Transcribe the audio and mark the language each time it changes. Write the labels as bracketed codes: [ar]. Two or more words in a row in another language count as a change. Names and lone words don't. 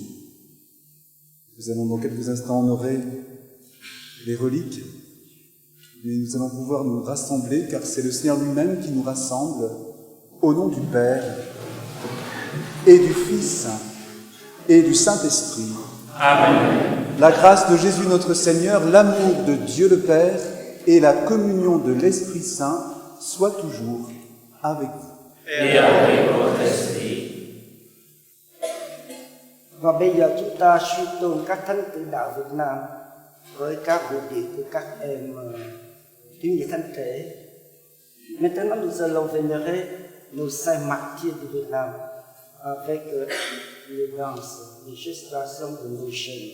[fr] Nous allons dans quelques instants honorer les reliques, mais nous allons pouvoir nous rassembler, car c'est le Seigneur lui-même qui nous rassemble au nom du Père et du Fils et du Saint-Esprit. Amen. La grâce de Jésus notre Seigneur, l'amour de Dieu le Père et la communion de l'Esprit Saint soient toujours avec vous. Et avec votre esprit. [vi] Và bây giờ chúng ta suy tôn các thánh tử đạo Việt Nam với các vũ điệu của các em thiếu nhi thánh thể. [fr] Maintenant, nous allons vénérer nos saints martyrs du Vietnam avec les danses, les gestations de nos jeunes.